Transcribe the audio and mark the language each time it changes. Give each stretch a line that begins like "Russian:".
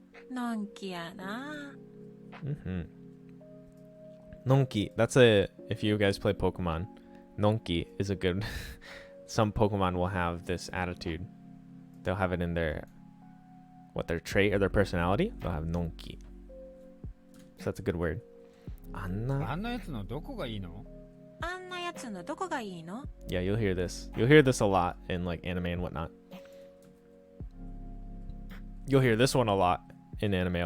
Japanese: のんきやな
English: Nonki. That's if you guys play Pokemon, Nonki is a good. Some Pokemon will have this attitude. They'll have it in their trait or their personality. They'll have Nonki. So that's a good word.
Japanese: あんなやつのどこがいいのあんなやつのどこがいいの
English: Yeah, you'll hear this. You'll hear this a lot in like anime and whatnot. You'll hear this one a lot in anime a